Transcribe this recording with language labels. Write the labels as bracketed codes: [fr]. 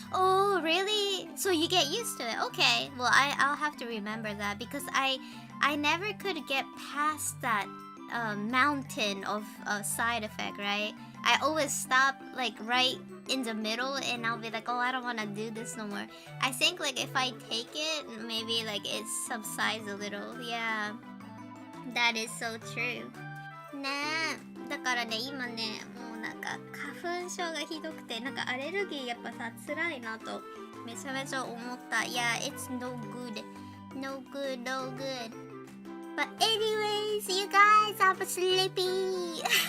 [en] Oh, really? So you get used to it? Okay. Well, I'll have to remember that because I never could get past that mountain of side effect, right? I always stop like right in the middle and I'll be like, oh, I don't want to do this no more. I think like if I take it, maybe like it subsides a little. Yeah, that is so true. [ja] ねえ、だからね、今ね、もうなんか花粉症がひどくて、なんかアレルギーやっぱさ、辛いなとめちゃめちゃ思った。 [en] Yeah, it's no good. No good, no good. But anyways, you guys, I'm sleepy.